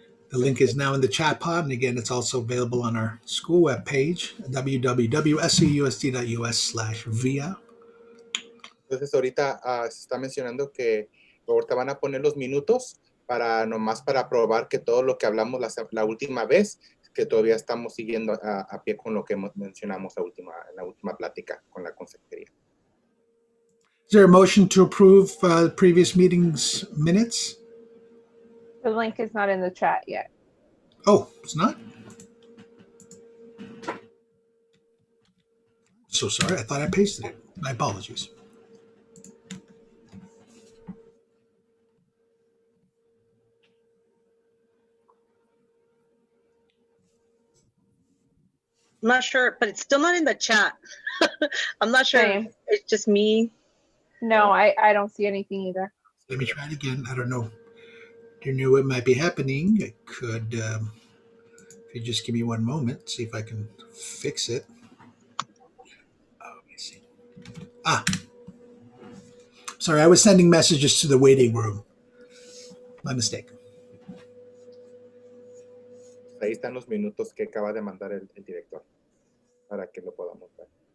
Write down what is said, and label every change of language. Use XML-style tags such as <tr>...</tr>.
<en>The link is now in the chat pod, and again, it's also available on our school webpage, www.seusd.us/via.</en> <es>Entonces ahorita se está mencionando que ahorita van a poner los minutos para nomás para probar que todo lo que hablamos la última vez, que todavía estamos siguiendo a pie con lo que mencionamos en la última plática con la consejería.</es> <en>Is there a motion to approve previous meetings minutes? The link is not in the chat yet. Oh, it's not? So sorry, I thought I pasted it. My apologies. I'm not sure, but it's still not in the chat. I'm not sure. Same. It's just me. No, I don't see anything either. Let me try it again. I don't know. You knew it might be happening. I could, if you just give me one moment, see if I can fix it. Oh, let me see. Sorry, I was sending messages to the waiting room. My mistake.</en> <es>Ahí están los minutos que acaba de mandar el director para que lo podamos ver.</es>